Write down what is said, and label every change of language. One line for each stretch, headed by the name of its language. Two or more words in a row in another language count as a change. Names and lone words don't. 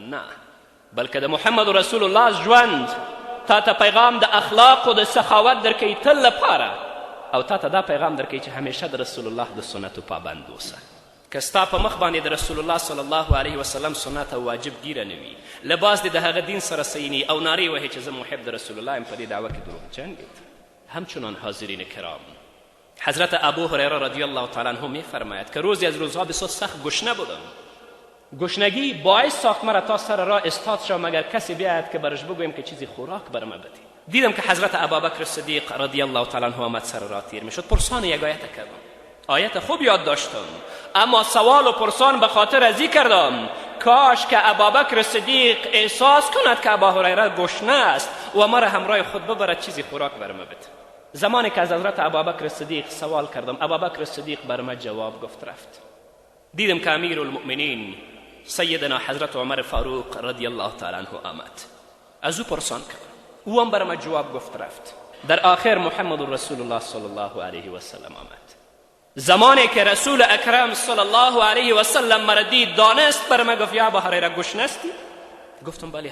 Pashto: نه، بلکې د محمد رسول الله ژوند تا ته پیغام د اخلاق و د سخاوت درکوي تل لپاره، او تا ته دا پیغام درکوي چې همیشه د رسول الله د سنتو پابند اوسه. که ستا په مخ باندې د رسول الله
Arabic: صلی الله علیه وسلم
Pashto: سنت او واجب ګیره نه وي، لباس دې د هغه دین سره صحیح او نارې وهي چې زه محب د رسول الله یم، په دې دعوه کې دروغجن دي.
Persian: همچنان حاضرین کرام، حضرت ابو هریره
Arabic: رضی الله تعالی عنه
Persian: میفرماید که روزی از روزها بسیار سخت گشنه بودم. گشنگی باعث ساخت مرا تا سر راه استاد شوم مگر کسی بیاید که برش بگویم که چیزی خوراک بر من بده. دیدم که حضرت ابابکر صدیق
Arabic: رضی الله تعالی عنه
Persian: آمد سر راه تیر میشد. پرسان یک آیت کردم، آیت خوب یاد داشتم، اما سوال و پرسان به خاطر ازی کردم کاش که ابابکر صدیق احساس کند که ابا هریره گشنه است و مرا همراه خود ببرد چیزی خوراک بر من بده. زمانی که از حضرت ابابکر صدیق سوال کردم، ابابکر صدیق بر من جواب گفت رفت. دیدم که
Arabic: امیر المؤمنین
Persian: سیدنا حضرت عمر فاروق
Arabic: رضی الله تعالی عنه
Persian: آمد، از او پرسان کردم، او هم بر من جواب گفت رفت. در آخر محمد رسول الله
Arabic: صلی الله علیه و سلم
Persian: آمد. زمانی که رسول اکرم
Arabic: صلی الله علیه و سلم
Persian: مرا دید دانست، بر من گفت یا ابا هریره گشنه استی؟ گفتم بلی.